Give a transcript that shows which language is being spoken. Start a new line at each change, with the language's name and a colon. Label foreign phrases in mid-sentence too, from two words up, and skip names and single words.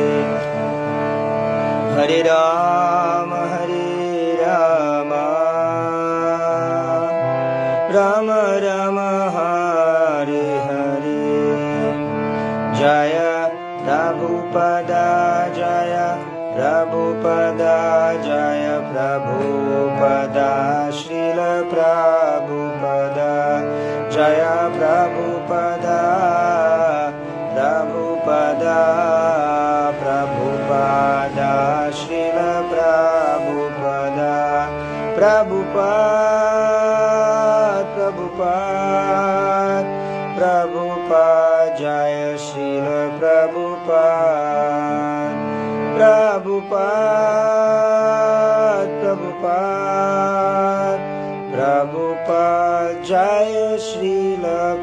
Sanskrit: हरे राम राम राम हरे हरे Jaya Prabhupada Jaya Prabhupada Jaya Prabhupada Srila Prabhupada Jaya Prabhupada Prabhupada Prabhupada Srila Prabhupada Prabhupada Jaya Srila Prabhupada Jaya Srila